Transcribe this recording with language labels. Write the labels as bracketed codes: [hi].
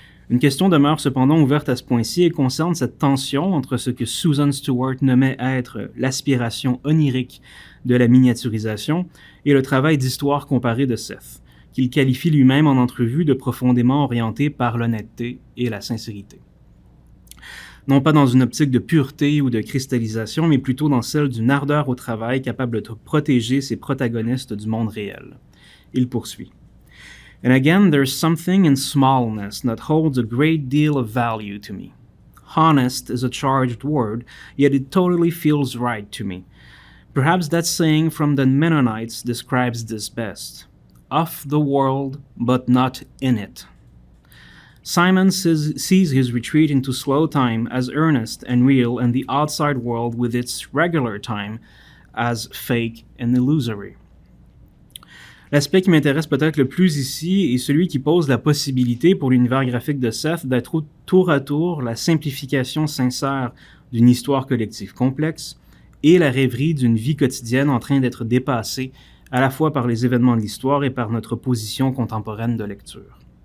[fr] Une question demeure cependant ouverte à ce point-ci et concerne cette tension entre ce que Susan Stewart nommait être l'aspiration onirique de la miniaturisation et le travail d'histoire comparé de Seth, qu'il qualifie lui-même en entrevue de profondément orienté par l'honnêteté et la sincérité. Non pas dans une optique de pureté ou de cristallisation, mais plutôt dans celle d'une ardeur au travail capable de protéger ses protagonistes du monde réel. Il poursuit. [en] And again, there's something in smallness that holds a great deal of value to me. Honest is a charged word, yet it totally feels right to me. Perhaps that saying from the Mennonites describes this best. Of the world, but not in it. Simon sees his retreat into slow time as earnest and real, and the outside world with its regular time as fake and illusory. [fr] L'aspect qui m'intéresse peut-être le plus ici est celui qui pose la possibilité pour l'univers graphique de Seth d'être tour à tour la simplification sincère d'une histoire collective complexe et la rêverie d'une vie quotidienne en train d'être dépassée à la fois par les événements de l'histoire et par notre position contemporaine de lecture.